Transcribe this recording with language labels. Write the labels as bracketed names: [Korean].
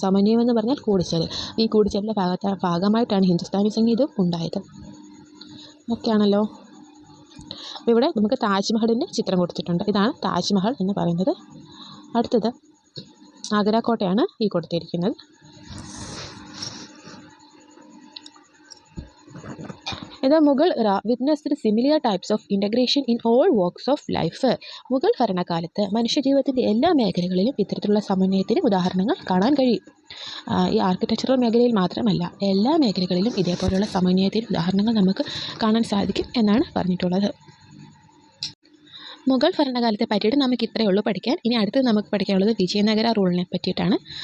[Malayalam] സമന്വയം എന്ന് പറഞ്ഞാൽ കൂടിച്ചേരൽ. ഈ കൂടിച്ചേരലിൻ്റെ ഭാഗമായിട്ടാണ് ഹിന്ദുസ്ഥാനി സംഗീതം ഉണ്ടായത്. ഓക്കെ ആണല്ലോ. അപ്പോൾ ഇവിടെ നമുക്ക് താജ്മഹലിൻ്റെ ചിത്രം കൊടുത്തിട്ടുണ്ട്. ഇതാണ് താജ്മഹൽ എന്ന് പറയുന്നത്. അടുത്തത് ആഗ്രാക്കോട്ടയാണ് ഈ കൊടുത്തിരിക്കുന്നത്. [English] The Mughal era witnessed similar types of integration in all walks of life. [Malayalam] Mughal ഭരണകാലത്ത് മനുഷ്യജീവിതത്തിൻ്റെ എല്ലാ മേഖലകളിലും ഇത്തരത്തിലുള്ള സമന്വയത്തിന് ഉദാഹരണങ്ങൾ കാണാൻ കഴിയും. ഈ ആർക്കിടെക്ചറൽ മേഖലയിൽ മാത്രമല്ല, എല്ലാ മേഖലകളിലും ഇതേപോലെയുള്ള സമന്വയത്തിന് ഉദാഹരണങ്ങൾ നമുക്ക് കാണാൻ സാധിക്കും എന്നാണ് പറഞ്ഞിട്ടുള്ളത്. മുഗൾ ഭരണകാലത്തെ പറ്റിയിട്ട് നമുക്ക് ഇത്രയേ ഉള്ളൂ പഠിക്കാൻ. ഇനി അടുത്തത് നമുക്ക് പഠിക്കാനുള്ളത് വിജയനഗര റൂളിനെ പറ്റിയിട്ടാണ്.